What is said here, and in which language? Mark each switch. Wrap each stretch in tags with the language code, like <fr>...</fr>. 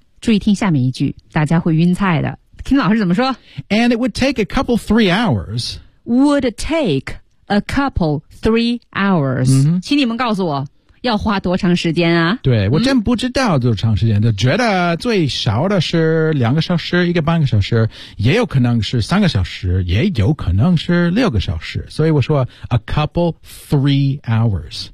<zh>注意听下面一句大家会晕菜的。听老师怎么说</zh> <en>And it would take a couple three hours Would take a couple three hours、 mm-hmm.</en> <zh>请你们告诉我要花多长时间啊对我真不知道多长时间、mm-hmm. 觉得最少的是两个小时一个半个小时也有可能是三个小时也有可能是六个小时所以我说</zh> <en>a couple three hours</en>